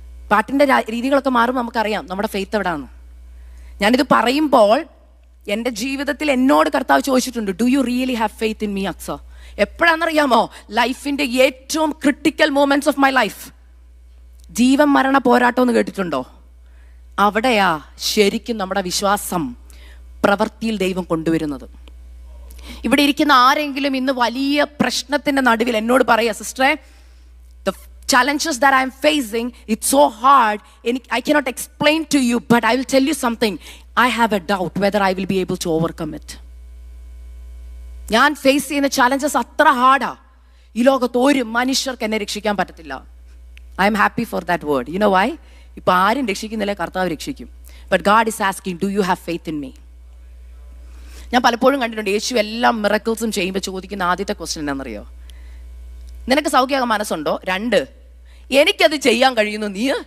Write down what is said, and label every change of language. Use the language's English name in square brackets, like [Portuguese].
[Malayalam] പാട്ടിന്റെ രീതികളൊക്കെ മാറുമ്പോൾ നമുക്കറിയാം നമ്മുടെ ഫെയ്ത്ത് എവിടാന്ന്. ഞാനിത് പറയുമ്പോൾ എൻ്റെ ജീവിതത്തിൽ എന്നോട് കർത്താവ് ചോദിച്ചിട്ടുണ്ട്, [English] Do you really have faith in me അക്സ? [Malayalam] എപ്പോഴാണെന്നറിയാമോ? ലൈഫിന്റെ ഏറ്റവും critical [English] Moments of my life. [Malayalam] ജീവൻ മരണ പോരാട്ടം എന്ന് കേട്ടിട്ടുണ്ടോ? അവിടെയാ ശരിക്കും നമ്മുടെ വിശ്വാസം പ്രവൃത്തിയിൽ ദൈവം കൊണ്ടുവരുന്നത്. ഇവിടെ ഇരിക്കുന്ന ആരെങ്കിലും ഇന്ന് വലിയ പ്രശ്നത്തിന്റെ നടുവിൽ എന്നോട് പറയാ, സിസ്റ്ററെ, [English] the challenges that I am facing, it's so hard, I cannot explain to you, but I will tell you something, I have a doubt whether I will be able to overcome it. [Malayalam] ഞാൻ face ചെയ്യുന്ന challenges അത്ര ഹാർഡാ, ഈ ലോകത്ത് ഒരു മനുഷ്യർക്ക് എന്നെ രക്ഷിക്കാൻ പറ്റത്തില്ല. [English] I am happy for that word. You know why? [Malayalam] ഇപ്പൊ ആരും രക്ഷിക്കുന്നില്ല, കർത്താവ് രക്ഷിക്കും. [English] But God is asking, do you have faith in me? [Malayalam] ഞാൻ പലപ്പോഴും കണ്ടിട്ടുണ്ട് യേശു എല്ലാം മിറക്കിൾസും ചെയ്യുമ്പോൾ ചോദിക്കുന്ന ആദ്യത്തെ ക്വസ്റ്റ്യൻ എന്താണെന്നറിയോ? നിനക്ക് സൗഖ്യമാകാൻ മനസ്സുണ്ടോ? 2, എനിക്കത് ചെയ്യാൻ കഴിയുന്നു നീ?